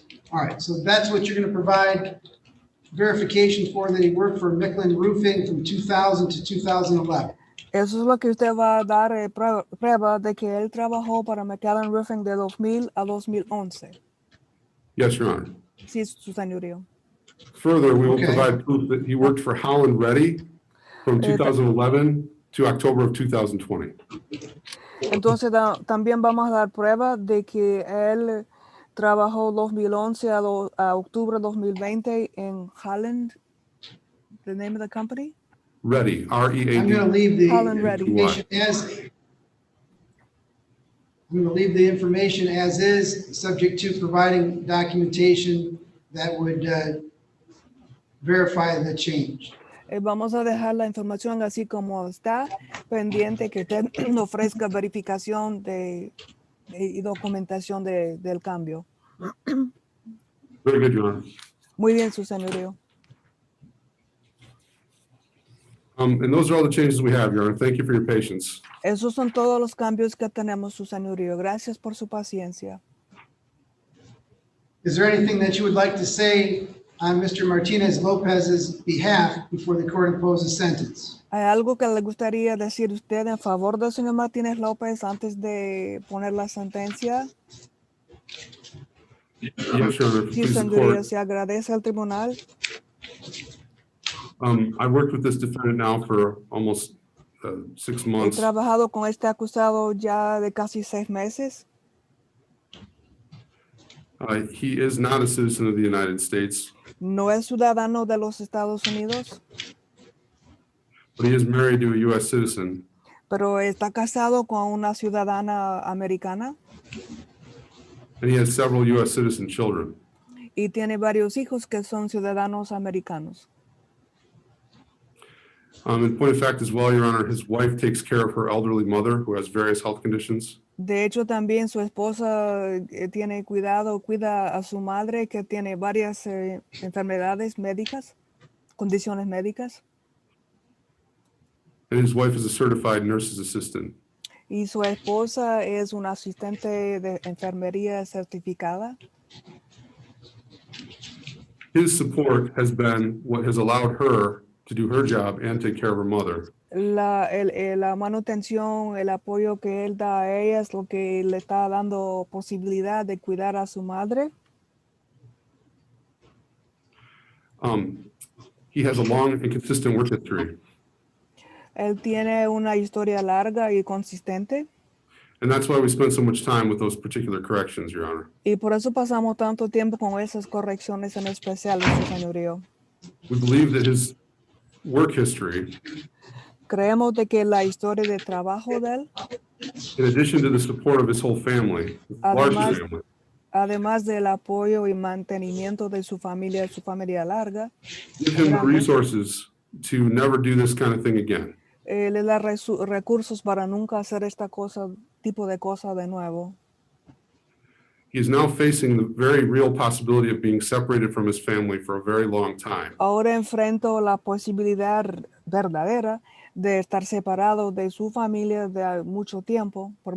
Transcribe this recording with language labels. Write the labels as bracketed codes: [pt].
[en] All right, so that's what you're going to provide verification for, that he worked for Micklin Roofing from 2000 to 2011. [es] Eso es lo que usted va a dar prueba de que él trabajó para McAllen Roofing de 2000 a 2011. [en] Yes, Your Honor. [es] Sí, su señorío. [en] Further, we will Okay. provide proof that he worked for Holland Ready from 2011 to October of 2020. [es] Entonces también vamos a dar prueba de que él trabajó 2011 a octubre 2020 en Holland. [en] The name of the company? Ready, R-E-A-D. I'm going to leave the Holland Ready. information as is, subject to providing documentation that would verify the change. [es] Vamos a dejar la información así como está, pendiente que usted ofrezca verificación y documentación del cambio. [en] Very good, Your Honor. [es] Muy bien, su señorío. [en] And those are all the changes we have, Your Honor. Thank you for your patience. [es] Esos son todos los cambios que tenemos, su señorío. Gracias por su paciencia. [en] Is there anything that you would like to say on Mr. Martinez Lopez's behalf before the court imposes sentence? [es] ¿Hay algo que le gustaría decir usted en favor del señor Martínez López antes de poner la sentencia? [en] Yes, Your Honor. [es] Sí, [en] Please, the [es] señoría, [en] court. [es] se agradece al tribunal. [en] I've worked with this defendant now for almost 6 [es] He [en] months. [es] trabajado con este acusado ya de casi 6 meses. [en] He is not a citizen of the United States, [es] No es ciudadano de los Estados Unidos, [en] but he is married to a U.S. citizen, [es] pero está casado con una ciudadana americana [en] and he has several U.S. citizen children. [es] y tiene varios hijos que son ciudadanos americanos. [en] In point of fact as well, Your Honor, his wife takes care of her elderly mother who has various health conditions. [es] De hecho, también su esposa cuida a su madre que tiene varias enfermedades médicas, condiciones médicas, [en] And his wife is a certified nurse's assistant. [es] y su esposa es una asistente de enfermería certificada. [en] His support has been what has allowed her to do her job and take care of her mother. [es] La manutención, el apoyo que él da a ella es lo que le está dando posibilidad de cuidar a su madre. [en] He has a long and consistent work history, [es] Él tiene una historia larga y consistente, [en] and that's why we spend so much time with those particular corrections, Your Honor. [es] y por eso pasamos tanto tiempo con esas correcciones en especial, su señorío. [en] We believe that his work history, [es] Creemos de que la historia de trabajo de él, [en] in addition to the support of his whole family, his large [es] Además- [en] family, [es] además del apoyo y mantenimiento de su familia larga, [en] give him the resources to never do this kind of thing again. [es] le da recursos para nunca hacer tipo de cosa de nuevo. [en] He is now facing the very real possibility of being separated from his family for a very long time. [es] Ahora enfrento la posibilidad verdadera de estar separado de su familia por mucho tiempo.